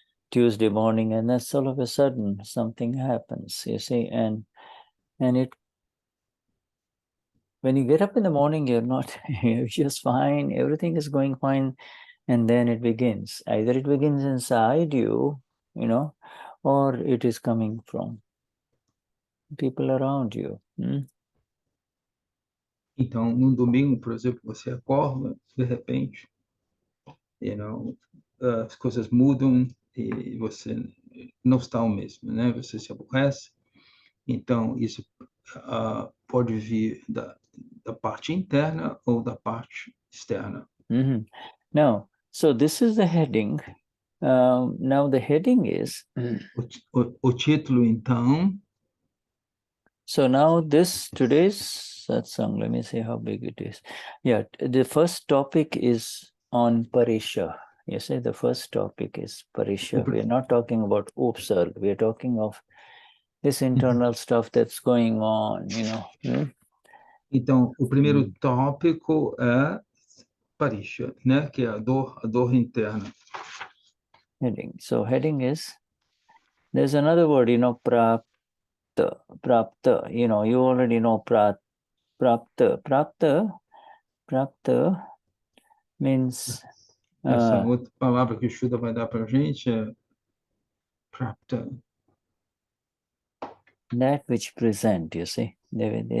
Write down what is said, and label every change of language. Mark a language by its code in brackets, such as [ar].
[en] Tuesday morning, and then all of a sudden something happens, you see, and it, when you get up in the morning, you're not, you're just fine, everything is going fine, and then it begins. Either it begins inside you, you know, or it is coming from people around you. [pt] Então, no domingo, por exemplo, você acorda, de repente, as coisas mudam e você não está o mesmo, né? Você se aborrece. Então, isso pode vir da parte interna ou da parte externa. [en] Now, so this is the heading. Now the heading is... [pt] O título, então... [en] So now today's satsang, let me see how big it is. Yeah, the first topic is on Parisha. You see, the first topic is Parisha. We are not talking about Upsarg. We are talking of this internal stuff that's going on, you know. [pt] Então, o primeiro tópico é Parisha, né? Que é a dor interna. [en] Heading. So heading is, there's another word, you know, Prapta. You know, you already know Prapta. Prapta means... [pt] Essa outra palavra que o Shuddha vai dar para a gente é Prapta. [en] That which present, you see. Yeah.